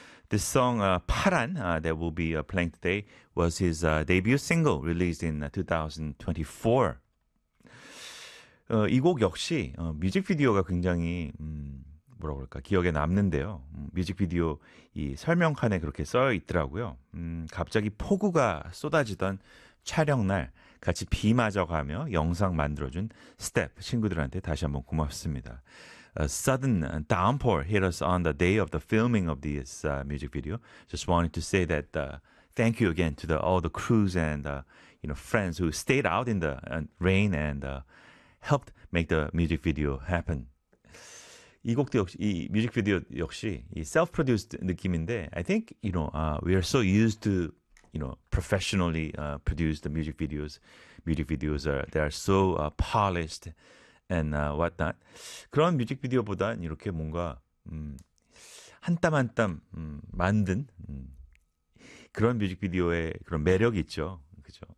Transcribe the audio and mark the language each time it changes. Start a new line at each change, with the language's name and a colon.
English: This song, 파란, that we'll be playing today, was his debut single released in 2024.
Korean: 이곡 역시 뮤직비디오가 굉장히 뭐라 그럴까 기억에 남는데요. 뮤직비디오 이 설명칸에 그렇게 써 있더라고요. 갑자기 폭우가 쏟아지던 촬영날 같이 비 맞아가며 영상 만들어준 스태프 친구들한테 다시 한번 고맙습니다.
English: A sudden downpour hit us on the day of the filming of this music video. Just wanted to say that thank you again to all the crews and you know friends who stayed out in the rain and helped make the music video happen.
Korean: 이 곡도 역시 이 뮤직비디오 역시 이 self-produced 느낌인데,
English: I think you know we are so used to you know professionally produced music videos. Music videos are they are so polished and whatnot.
Korean: 그런 뮤직비디오보다 이렇게 뭔가 한땀한땀 만든 그런 뮤직비디오의 그런 매력이 있죠, 그죠?